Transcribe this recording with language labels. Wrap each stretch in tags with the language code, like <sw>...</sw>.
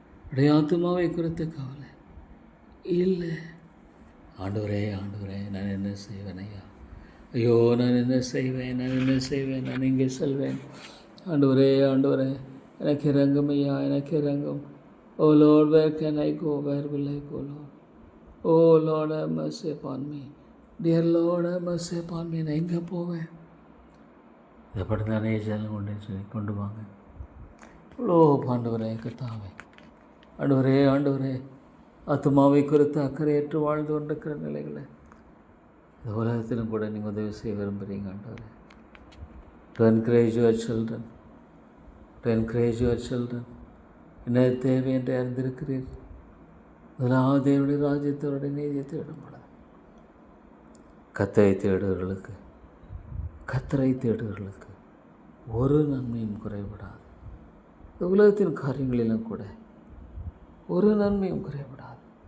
<ta>உடைய ஆத்துமாவை குறித்து கவலை இல்லை. ஆண்டவரே, ஆண்டவரே, நான் என்ன செய்வேன் ஐயா? ஐயோ, நான் என்ன செய்வேன், நான் என்ன செய்வேன், நான் இங்கே செல்வேன். ஆண்டவரே, ஆண்டவரே, எனக்கு இறங்கும் ஐயா, எனக்கு இறங்கும்.</ta> <en>Oh Lord, where can I go, where will I go, Lord? Oh Lord, have mercy upon me. Dear Lord, have mercy upon me.</en> <ta>நான் எங்கே போவேன்? இதை படுத்தானே ஜனம் கொண்டு சொல்லி கொண்டு வாங்க. இவ்வளோ ஆண்டவரே கர்த்தாவே, ஆண்டவரே, ஆண்டவரே, ஆத்துமாவை குறித்து அக்கறையற்று வாழ்ந்து கொண்டிருக்கிற நிலைகளை இந்த உலகத்திலும் கூட நீங்கள் உதவி செய்ய விரும்புகிறீங்க ஆண்டவரே.</ta> <en>To encourage your children, to encourage your children.</en> <ta>என்ன தேவை என்று அறிந்திருக்கிறீர். முதலாவது தேவனுடைய ராஜ்யத்தோடைய நீதியை தேடும் பொழுது கத்தரை தேடுவர்களுக்கு, கத்தரை தேடுவர்களுக்கு ஒரு நன்மையும் குறைபடாது. இந்த உலகத்தின் காரியங்களிலும் கூட ஒரு நன்மையும் குறைபடாது.</ta>